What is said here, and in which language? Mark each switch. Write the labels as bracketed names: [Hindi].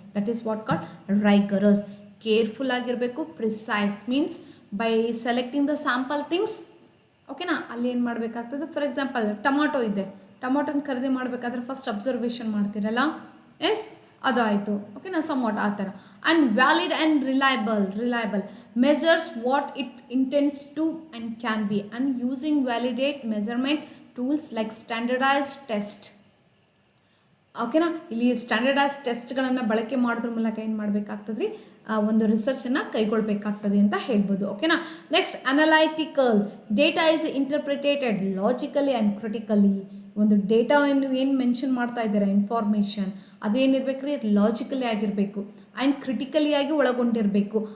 [English] That is what called rigorous. Careful [Kannada] ಆಗಿರಬೇಕು. [English] Precise means by selecting the sample things. ಓಕೆನಾ. [Kannada] ಅಲ್ಲಿ ಏನು ಮಾಡಬೇಕಾಗ್ತದೆ, ಫಾರ್ ಎಕ್ಸಾಂಪಲ್ ಟೊಮಾಟೊ ಇದೆ, ಟೊಮಾಟೊನ ಖರೀದಿ ಮಾಡಬೇಕಾದ್ರೆ ಫಸ್ಟ್ ಅಬ್ಸರ್ವೇಷನ್ ಮಾಡ್ತೀರಲ್ಲ, ಅದು ಆಯಿತು. ಓಕೆನಾ. ಸಮ್ವಾಟ್ ಆ ಥರ. [English] And valid and reliable measures what it intends to and can be, and using validate measurement tools like standardized test. ಓಕೆನಾ. [Kannada] ಇಲ್ಲಿ ಸ್ಟ್ಯಾಂಡರ್ಡೈಸ್ ಟೆಸ್ಟ್ಗಳನ್ನು ಬಳಕೆ ಮಾಡೋದ್ರ ಮೂಲಕ ಏನು ಮಾಡಬೇಕಾಗ್ತದೆ, ಒಂದು ರಿಸರ್ಚನ್ನು ಕೈಗೊಳ್ಳಬೇಕಾಗ್ತದೆ ಅಂತ ಹೇಳ್ಬೋದು. ಓಕೆನಾ. [English] Next, analytical. Data is interpreted logically and critically. [Kannada] ಒಂದು ಡೇಟಾವನ್ನು ಏನು ಮೆನ್ಷನ್ ಮಾಡ್ತಾ ಇದ್ದಾರೆ, ಇನ್ಫಾರ್ಮೇಷನ್, ಅದು ಏನಿರಬೇಕು ರೀ, ಲಾಜಿಕಲಿ ಆಗಿರಬೇಕು ಆ್ಯಂಡ್ ಕ್ರಿಟಿಕಲಿ ಆಗಿ ಒಳಗೊಂಡಿರಬೇಕು.